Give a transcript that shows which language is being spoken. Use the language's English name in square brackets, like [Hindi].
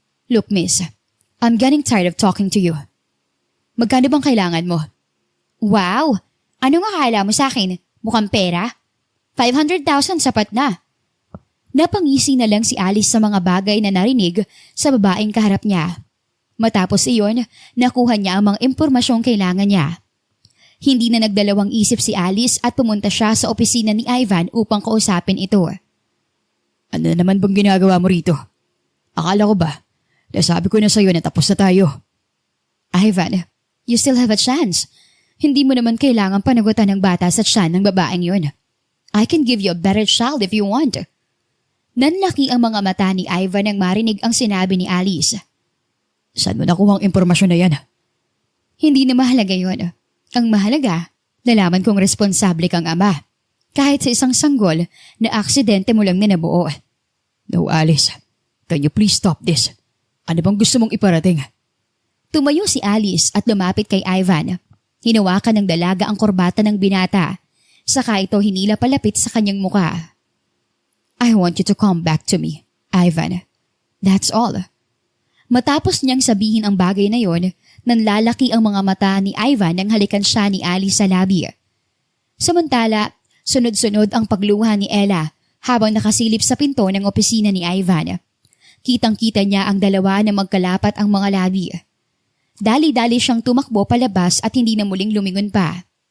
[English] Look miss, I'm getting tired of talking to you. [Filipino] Magkano bang kailangan mo? Wow! Ano nga akala mo sa akin? Mukhang pera? 500,000 sapat na. Napangisi na lang si Alice sa mga bagay na narinig sa babaeng kaharap niya. Matapos iyon, nakuha niya ang mga impormasyong kailangan niya. Hindi na nagdalawang isip si Alice at pumunta siya sa opisina ni Ivan upang kausapin ito. Ano naman bang ginagawa mo rito? Akala ko ba, nasabi ko na sa'yo na tapos na tayo. [English] Ivan, you still have a chance. [Filipino] Hindi mo naman kailangan panagutan ng bata sa tiyan ng babaeng yun. [English] I can give you a better child if you want. [Filipino] Nanlaki ang mga mata ni Ivan nang marinig ang sinabi ni Alice. Saan mo nakuha ang impormasyon na yan? Hindi na mahalaga yun. Ang mahalaga, nalaman kong responsable kang ama. Kahit sa isang sanggol na aksidente mo lang na nabuo. [English] No, Alice. Can you please stop this? [Filipino] Ano bang gusto mong iparating? Tumayo si Alice at lumapit kay Ivan. Hinawakan ng dalaga ang korbata ng binata. Saka ito hinila palapit sa kanyang muka. [English] I want you to come back to me, Ivan. That's all. [Filipino] Matapos niyang sabihin ang bagay na yon, nanlalaki ang mga mata ni Ivan nang halikan siya ni Alice sa labi. Samantala, sunod-sunod ang pagluha ni Ella habang nakasilip sa pinto ng opisina ni Ivan. Kitang-kita niya ang dalawa na magkalapat ang mga labi. Dali-dali siyang tumakbo palabas at hindi na muling lumingon pa.